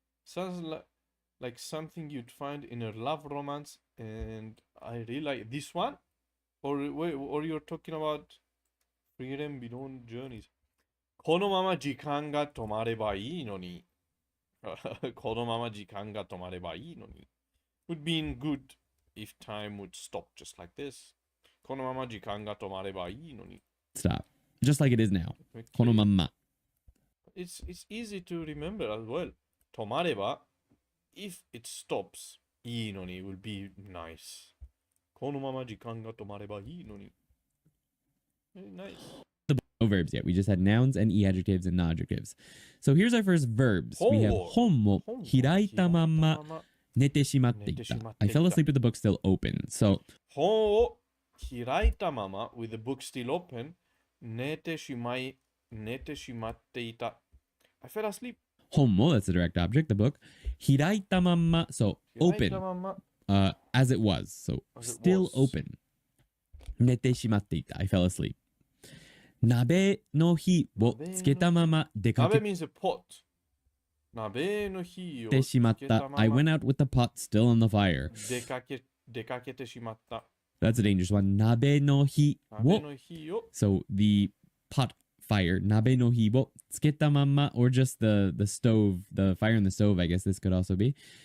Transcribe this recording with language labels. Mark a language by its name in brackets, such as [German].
[English] Sounds like something you'd find in a love romance, and I really like this one. Or you're talking about freedom beyond journeys. [Japanese] このまま時間が止まればいいのに。このまま時間が止まればいいのに。 [English] Would be good if time would stop just like this. [Japanese] このまま時間が止まればいいのに。 [English] Stop. Just like it is now. [Japanese] このまんま [English] It's easy to remember as well. [Japanese] 止まれば [English] if it stops [Japanese] いいのに [English] will be nice. [Japanese] このまま時間が止まればいいのに [English] Nice. No verbs yet. We just had nouns and e-adjectives and non-adjectives. So here's our first verbs. We have [Japanese] 本も開いたまんま寝てしまっていた [English] I fell asleep with the book still open. So [Japanese] 本を開いたまま [English] with the book still open [Japanese] 寝てしまっていた [English] I fell asleep. [Japanese] 本も [English] that's the direct object, the book. [Japanese] 開いたまんま [English] so open as it was. So still open. [Japanese] 寝てしまっていた [English] I fell asleep. [Japanese] 鍋の火をつけたまま出かけ [English] means a pot. [Japanese] 鍋の火をてしまった [English] I went out with the pot still on the fire. [Japanese] 出かけてしまった [English] That's a dangerous one. [Japanese] 鍋の火を [English] So the pot fire [Japanese] 鍋の火をつけたまま [English] or just the stove, the fire in the stove, I guess this could also be.